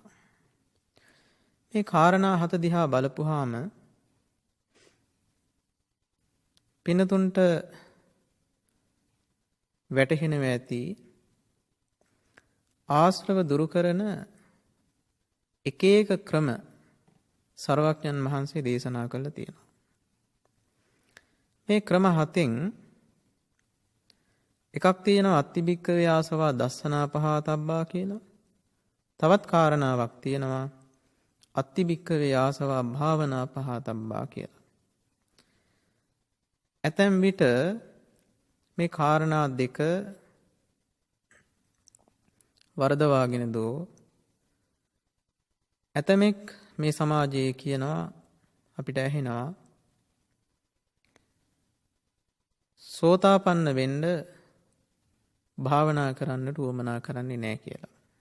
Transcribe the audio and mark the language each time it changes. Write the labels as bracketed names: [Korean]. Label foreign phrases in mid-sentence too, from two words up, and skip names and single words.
[Sinhala] මේ කාරණා 7 දිහා බලපුවාම පින්නතුන්ට වැටහෙනව ඇති ආශ්‍රව දුරු කරන එක එක ක්‍රම සර්වඥන් වහන්සේ දේශනා කළා තියෙනවා. මේ ක්‍රම 7න් එකක් තියෙනවා [Pali] අත්තිබික්කවේ ආසවා දස්සනා පහතබ්බා [Sinhala] කියලා. තවත් කාරණාවක් තියෙනවා [Pali] අත්තිබික්කවේ ආසවා භාවනා පහතබ්බා [Sinhala] කියලා. ඇතැම් විට මේ කාරණා දෙක වරදවාගෙන දෝ ඇතමෙක් මේ සමාජයේ කියනවා අපිට ඇහෙනවා සෝතාපන්න වෙන්න භාවනා කරන්නට උවමනා කරන්නේ නැහැ කියලා.